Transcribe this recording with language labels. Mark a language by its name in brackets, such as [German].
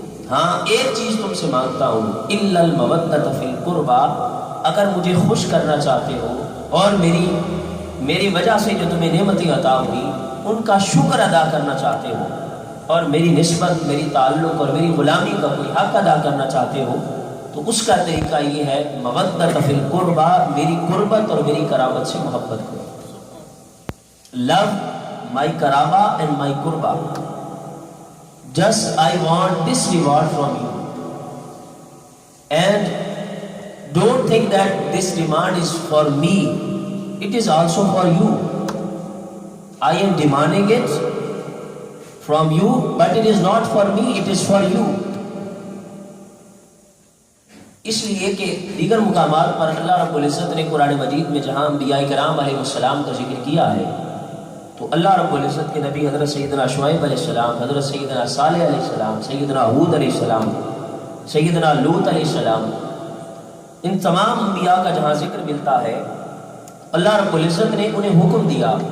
[Urdu] ہاں ایک چیز تم سے مانگتا ہوں، [Arabic] الا المودۃ فی القربى، [Urdu] اگر مجھے خوش کرنا چاہتے ہو اور میری وجہ سے جو تمہیں نعمتیں عطا ہوئی ان کا شکر ادا کرنا چاہتے ہو، اور میری نسبت، میری تعلق اور میری غلامی کا کوئی حق ادا کرنا چاہتے ہو، تو اس کا طریقہ یہ ہے مودۃ فی القربى، میری قربت اور میری قرابت سے محبت کرو. [English] Love my karaba and my kurba, just I want this reward from you, and don't think that this demand is for me, it is also for you. I am demanding it from you, but it is not for me, it is for you. [Urdu] اس لیے کہ دیگر مقامات پر اللہ رب العزت نے قرآن مجید میں جہاں انبیاء کرام علیہ السلام کا ذکر کیا ہے، تو اللہ رب العزت کے نبی حضرت سیدنا شعیب علیہ السلام، حضرت سیدنا صالح علیہ السلام، سیدنا ہود علیہ السلام، سیدنا لوط علیہ السلام، ان تمام انبیاء کا جہاں ذکر ملتا ہے اللہ رب العزت نے انہیں حکم دیا